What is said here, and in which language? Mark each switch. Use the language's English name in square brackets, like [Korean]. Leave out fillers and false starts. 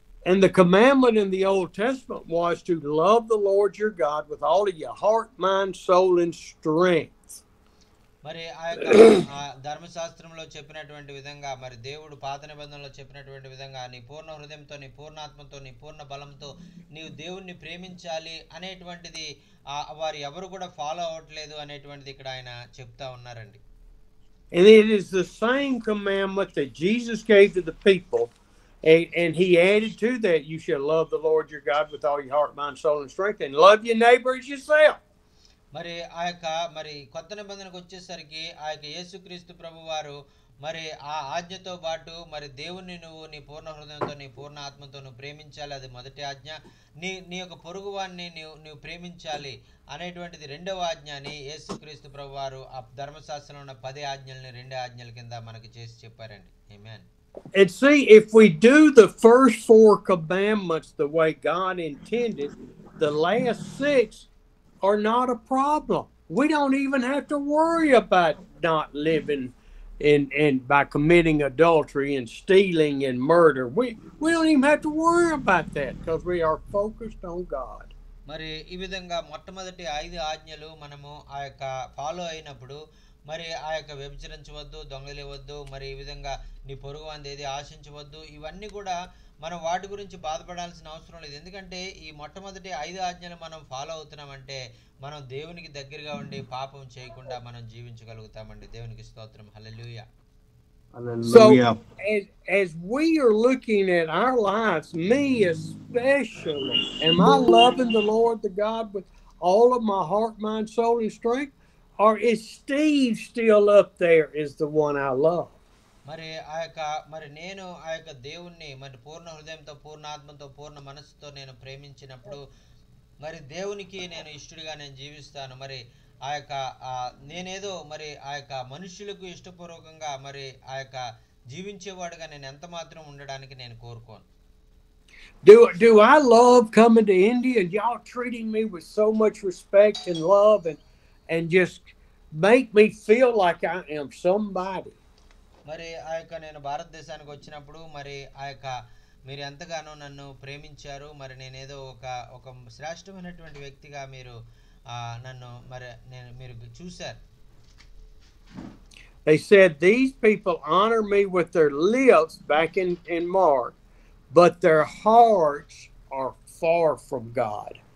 [English] And the commandment in the Old Testament was to love the Lord your God with all of your heart, mind, soul, and strength. [Telugu] మరి ఆ యొక్క ధర్మశాస్త్రంలో చెప్పినటువంటి విధంగా మరి దేవుడు పాత నిబంధనలో చెప్పినటువంటి విధంగా నీ పూర్ణ హృదయంతో, నీ పూర్ణ ఆత్మతో, నీ పూర్ణ బలంతో నీవు దేవుణ్ణి ప్రేమించాలి అనేటువంటిది వారు ఎవరు కూడా ఫాలో అవ్వట్లేదు అనేటువంటిది ఇక్కడ ఆయన చెప్తా ఉన్నారండి. [English] And it is the same commandment that Jesus gave to the people. And he added to that, you shall love the Lord your God with all your heart, mind, soul, and strength, and love your neighbor as yourself. [Telugu] మరి ఆ యొక్క మరి కొత్త నిబంధనకు వచ్చేసరికి ఆ యొక్క యేసుక్రీస్తు ప్రభు వారు మరి ఆ ఆజ్ఞతో పాటు మరి దేవుణ్ణి నువ్వు నీ పూర్ణ హృదయంతో, నీ పూర్ణ ఆత్మతో నువ్వు ప్రేమించాలి, అది మొదటి ఆజ్ఞ. నీ యొక్క పొరుగువాన్ని నువ్వు ప్రేమించాలి అనేటువంటిది రెండవ ఆజ్ఞ అని యేసుక్రీస్తు ప్రభు వారు ఆ ధర్మశాస్త్రంలో ఉన్న 10 ఆజ్ఞల్ని 2 ఆజ్ఞల కింద మనకి చేసి చెప్పారండి. ఆమేన్. [English] And see, if we do the first 4 commandments the way God intended, the last 6 are not a problem. We don't even have to worry about not living and by committing adultery and stealing and murder. We don't even have to worry about that because we are focused on God. [Telugu] మరి ఈ విధంగా మొట్టమొదటి 5 ఆజ్ఞలు మనము ఆ యొక్క follow అయినప్పుడు మరి ఆ యొక్క వ్యభిచరించవద్దు, దొంగలివ్వద్దు, మరి ఈ విధంగా నీ పొరుగు వానిది ఏది ఆశించవద్దు, ఇవన్నీ కూడా మనం వాటి గురించి బాధపడాల్సిన అవసరం లేదు. ఎందుకంటే ఈ మొట్టమొదటి 5 ఆజ్ఞలు మనం ఫాలో అవుతున్నామంటే మనం దేవునికి దగ్గరగా ఉండి పాపం చేయకుండా మనం జీవించగలుగుతామండి. దేవునికి స్తోత్రం. హల్లెలూయా. [English] So [Telugu] hallelujah. [English] as we are looking at our lives, me especially, am I loving the Lord, the God, with all of my heart, mind, soul, and strength? Or is Steve still up there as the one I love? [Telugu] మరి మరి నేను ఆ యొక్క దేవుణ్ణి మరి పూర్ణ హృదయంతో, పూర్ణ ఆత్మతో, పూర్ణ మనస్సుతో నేను ప్రేమించినప్పుడు మరి దేవునికి నేను ఇష్టడిగా నేను జీవిస్తాను. మరి ఆ యొక్క నేనేదో మరి ఆ యొక్క మనుషులకు ఇష్టపూర్వకంగా మరి ఆ యొక్క జీవించేవాడుగా నేను ఎంత మాత్రం ఉండడానికి నేను కోరుకోను. [English] Do I love coming to India and y'all treating me with so much respect and love and just make me feel like I am somebody? [Telugu] మరి ఆ యొక్క నేను భారతదేశానికి వచ్చినప్పుడు మరి ఆ యొక్క మీరు ఎంతగానో నన్ను ప్రేమించారు. మరి నేనేదో ఒక ఒక శ్రేష్టమైనటువంటి వ్యక్తిగా మీరు నన్ను మరి మీరు చూశారు. [English] They said these people honor me with their lips back in Mark, but their hearts are far from God.